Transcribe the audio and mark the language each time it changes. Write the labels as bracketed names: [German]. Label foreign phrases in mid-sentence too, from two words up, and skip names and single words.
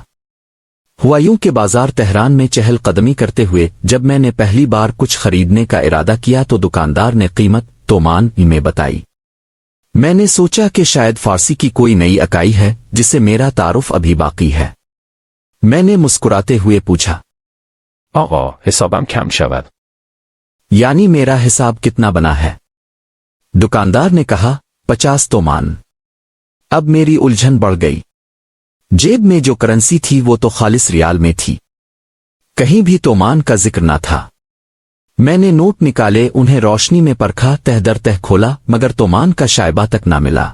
[Hindi] हुआ यूं के बाजार तेहरान में चहल कदमी करते हुए जब मैंने पहली बार कुछ खरीदने का इरादा किया तो दुकानदार ने कीमत तोमान में बताई। मैंने सोचा कि शायद फारसी की कोई नई इकाई है जिसे मेरा तारुफ अभी बाकी है। मैंने मुस्कुराते हुए पूछा, [Persian] آقا حسابم کم شود. [Hindi] यानी मेरा हिसाब कितना बना है? दुकानदार ने कहा, 50 तोमान। अब मेरी उलझन बढ़ गई। जेब में जो करेंसी थी वो तो खालिस रियाल में थी, कहीं भी तोमान का जिक्र ना था। मैंने नोट निकाले, उन्हें रोशनी में परखा, तह दर तह खोला, मगर तोमान का शायबा तक ना मिला।